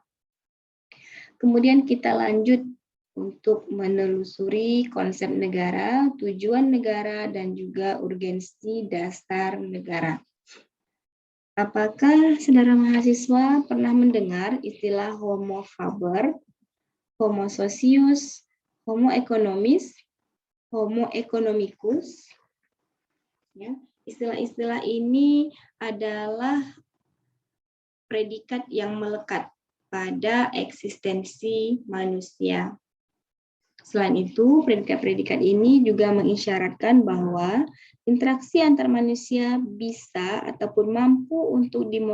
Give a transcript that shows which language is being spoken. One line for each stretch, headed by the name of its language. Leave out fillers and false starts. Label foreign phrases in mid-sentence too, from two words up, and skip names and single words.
Indonesian: Kemudian kita lanjut untuk menelusuri konsep negara, tujuan negara, dan juga urgensi dasar negara. Apakah saudara mahasiswa pernah mendengar istilah
Latin: homo faber, homo socius, homo economis, homo economicus?
Indonesian: Ya, istilah-istilah ini adalah predikat yang melekat pada eksistensi manusia. Selain itu, predikat-predikat ini juga mengisyaratkan bahwa interaksi antar manusia bisa ataupun mampu untuk